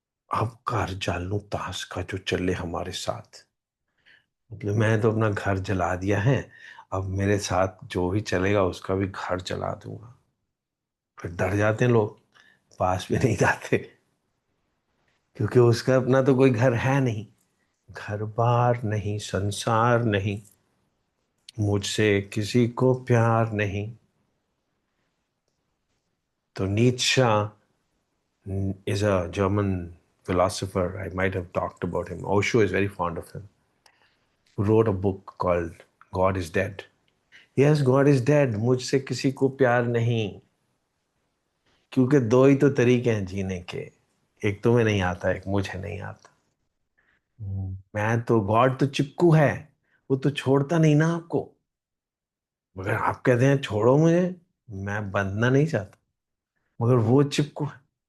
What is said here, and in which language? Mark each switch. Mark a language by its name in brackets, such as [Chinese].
[Hindi] अब घर जालू ताश का जो चले हमारे साथ, मतलब मैं तो अपना घर जला दिया है, अब मेरे साथ जो भी चलेगा उसका भी घर जला दूंगा। फिर डर जाते हैं लोग, पास भी नहीं जाते, क्योंकि उसका अपना तो कोई घर है नहीं। घर बार नहीं, संसार नहीं, मुझसे किसी को प्यार नहीं। तो [English] Nietzsche is a German philosopher. I might have talked about him. Osho is very fond of him. Who wrote a book called God is Dead. Yes, God is dead. [Hindi] मुझसे किसी को प्यार नहीं, क्योंकि दो ही तो तरीके हैं जीने के, एक तुम्हें नहीं आता, एक मुझे नहीं आता। मैं तो, गॉड तो चिपकू है, वो तो छोड़ता नहीं ना आपको। मगर आप कहते हैं छोड़ो मुझे, मैं बंधना नहीं चाहता, मगर वो चिपकू है।